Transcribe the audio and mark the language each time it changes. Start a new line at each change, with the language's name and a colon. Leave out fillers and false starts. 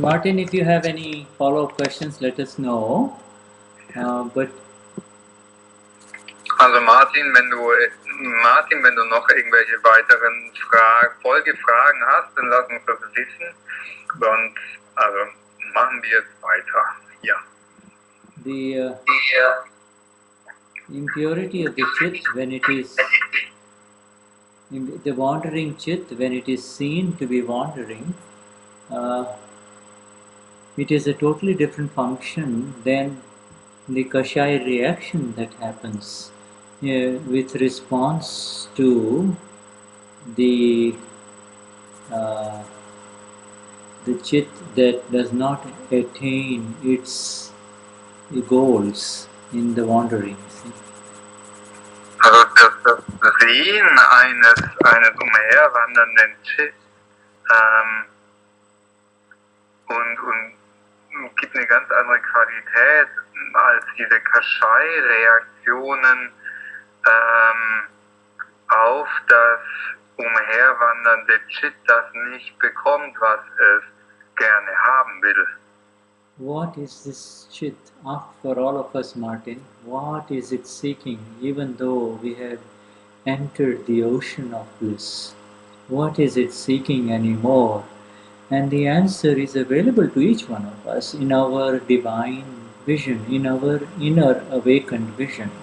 English: Martin, if you have any follow-up questions, let us know. But
German: Also Martin, wenn du noch irgendwelche weiteren Folgefragen hast, dann lass uns das wissen. Sonst machen wir jetzt weiter. Ja.
English: The impurity of the chit when it is the wandering chit, when it is seen to be wandering, it is a totally different function than the Kashaya reaction that happens with response to the chit that does not attain its goals in the wandering.
German: Also das Sehen eines umherwandernden Chit und gibt eine ganz andere Qualität als diese Kashai-Reaktionen auf das umherwandernde Chit, das nicht bekommt, was es gerne haben will.
English: What is this chit? For all of us, Martin, what is it seeking, even though we have entered the ocean of bliss? What is it seeking anymore? And the answer is available to each one of us in our divine vision, in our inner awakened vision.